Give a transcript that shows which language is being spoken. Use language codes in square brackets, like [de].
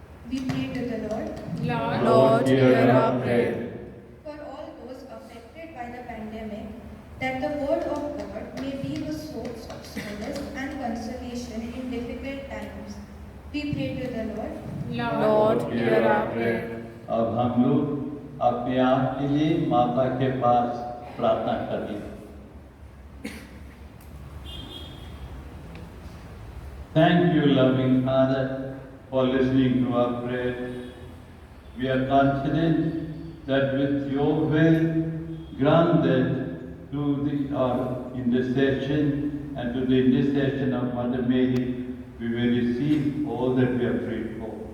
[en] We pray to the Lord. Lord, hear our prayer. For all those affected by the pandemic, that the word of God may be the source of solace and consolation in difficult times. We pray to the Lord. Lord, hear our prayer. [hi] अब हम लोग अपने आप के लिए माता के पास प्रार्थना करें। [en] Thank you, loving Father, for listening to our prayer. We are confident that with your will granted to our intercession and to the intercession of Mother Mary, we will receive all that we have prayed for.